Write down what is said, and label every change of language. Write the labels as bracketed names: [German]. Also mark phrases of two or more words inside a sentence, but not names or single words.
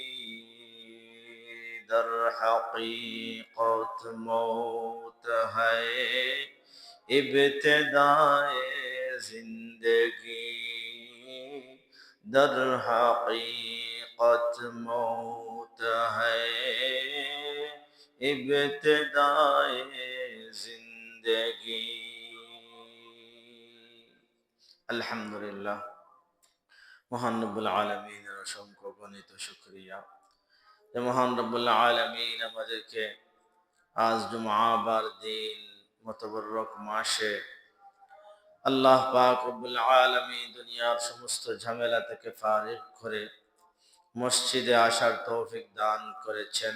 [Urdu] در حقیقت موت ہے ابتدائے زندگی. در حقیقت موت ہے ابتدائے زندگی. [Bangla] আলহামদুলিল্লাহ, মহান রব্বুল আলামিনের অসংখ্য গণিত শুকরিয়া যে মহান রব্বুল আলামিন আমাদেরকে আজ জুমআবার দিন মুতাবাররক মাসে আল্লাহ পাক রব্বুল আলামিন দুনিয়ার সমস্ত ঝামেলা থেকে ফারিগ করে মসজিদে আসার তৌফিক দান করেছেন।